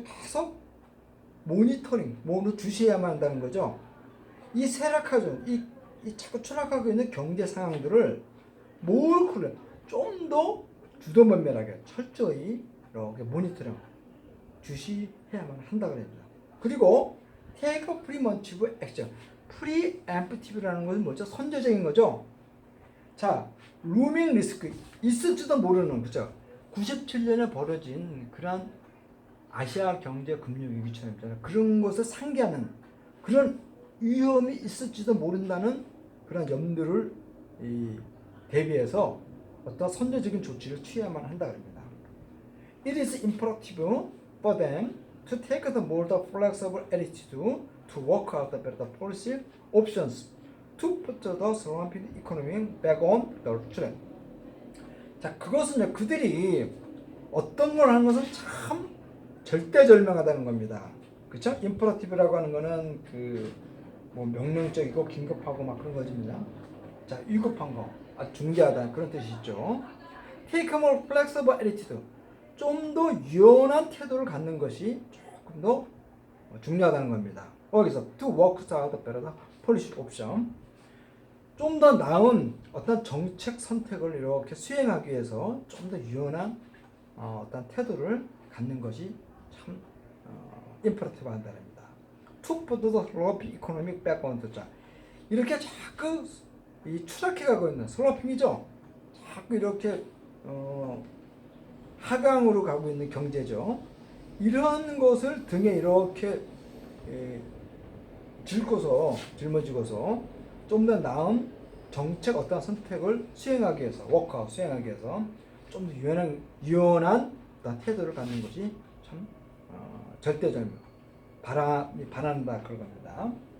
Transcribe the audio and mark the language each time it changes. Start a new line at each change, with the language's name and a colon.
Korean: 계속 모니터링, 뭐로 주시해야만 한다는 거죠. 이 쇠락하죠. 이 자꾸 추락하고 있는 경제 상황들을 좀 더 주도면밀하게 철저히 이렇게 모니터링 주시해야만 한다고 합니다.
English: 그리고 take a preemptive action.
Korean: preemptive라는 것은 뭐죠? 선제적인 거죠. 자,
English: looming risk
Korean: 있을지도 모르는 그죠? 97년에 벌어진 그런 아시아 경제 금융 위기처럼 그런 것을 상기하는 그런 위험이 있을지도 모른다는 그런 염두를 대비해서 어떤 선제적인 조치를 취해야만 한다 그럽니다.
English: It is imperative for them to take the more flexible attitude to work out the better policy options to put the slumping economy back on the track.
Korean: 자, 그것은 그들이 어떤 걸 하는 것은 참 절대절명하다는 겁니다. 그렇죠? 임퍼러티브라고 하는 거는 그 뭐 명령적이고 긴급하고 막 그런 거집니다. 자, 위급한 거, 중대하다 그런 뜻이 있죠.
English: Take a more flexible attitude.
Korean: 좀 더 유연한 태도를 갖는 것이 조금 더 중요하다는 겁니다. 여기서
English: to work out the better policy option.
Korean: 좀 더 나은 어떤 정책 선택을 이렇게 수행하기 위해서 좀 더 유연한 어떤 태도를 갖는 것이 참 임퍼러티브 한다는 겁니다.
English: To put the sloping economic back on the track.
Korean: 이렇게 자꾸 이 추락해가고 있는 슬로핑이죠. 자꾸 이렇게 하강으로 가고 있는 경제죠. 이런 것을 등에 이렇게 짊어지고서 좀 더 나은 정책 어떤 선택을 수행하기 위해서 워크아웃 수행하기 위해서 좀 더 유연한 어떤 태도를 갖는 것이 참 절대적인 바란다 그런 겁니다.